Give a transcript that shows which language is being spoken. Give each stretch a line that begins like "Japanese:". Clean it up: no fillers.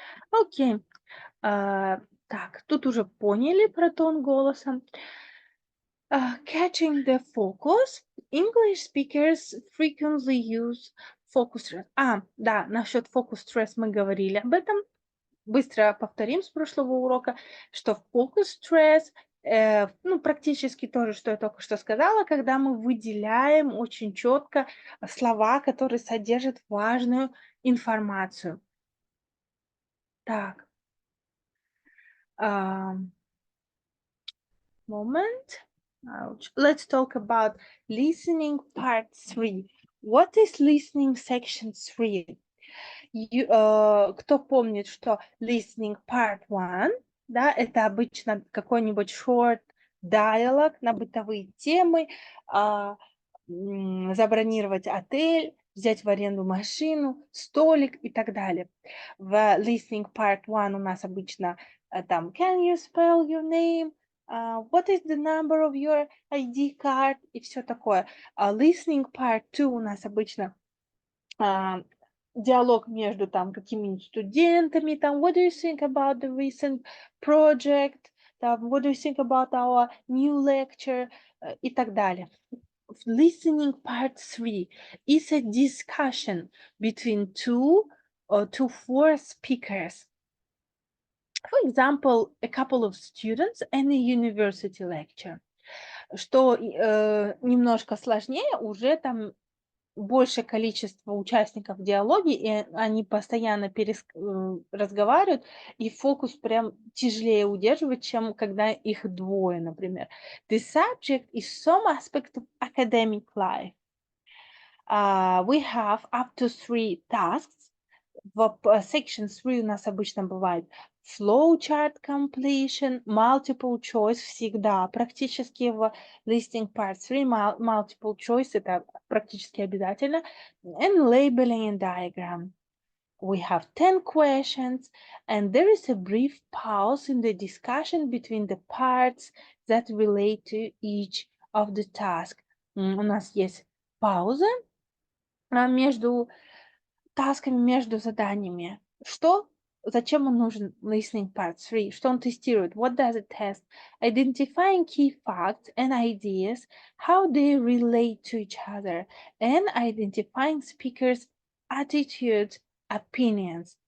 Russian: Окей. Так, тут уже поняли про тон голоса.
English: Catching the focus. English speakers frequently use focus stress.
Russian: Да, насчет focus stress мы говорили об этом. Быстро повторим с прошлого урока, что focus stress, практически то же, что я только что сказала, когда мы выделяем очень четко слова, которые содержат важную информацию. Так.
English: Moment. Ouch. Let's talk about listening part 3. What is listening section 3?
Russian: Кто помнит, что listening part 1, да, это обычно какой-нибудь short dialogue на бытовые темы, забронировать отель, взять в аренду машину, столик и так далее. В listening part 1 у нас обычно там
English: can you spell your name? What is the number of your ID card? И все такое.
Russian: Listening part 2 у нас обычно диалог между там какими-нибудь студентами, там
English: what do you think about the recent project? Там, what do you think about our new lecture?
Russian: И так далее.
English: Listening part 3 is a discussion between two to four speakers. For example, a couple of students and a university lecture.
Russian: Что немножко сложнее, уже там большее количество участников в диалоге, и они постоянно разговаривают, и фокус прям тяжелее удерживать, чем когда их двое, например.
English: The subject is some aspect of academic life. We have up to 3 tasks.
Russian: В section 3 у нас обычно бывает flowchart completion, multiple choice всегда. Практически в listening part 3 multiple choice это практически обязательно.
English: And labeling and diagram. We have 10 questions, and there is a brief pause in the discussion between the parts that relate to each of the tasks.
Russian: У нас есть пауза между тасками, между заданиями. Зачем он нужен listening part 3? Что он тестирует?
English: What does it test? Identifying key facts and ideas, how they relate to each other, and identifying speakers' attitudes, opinions.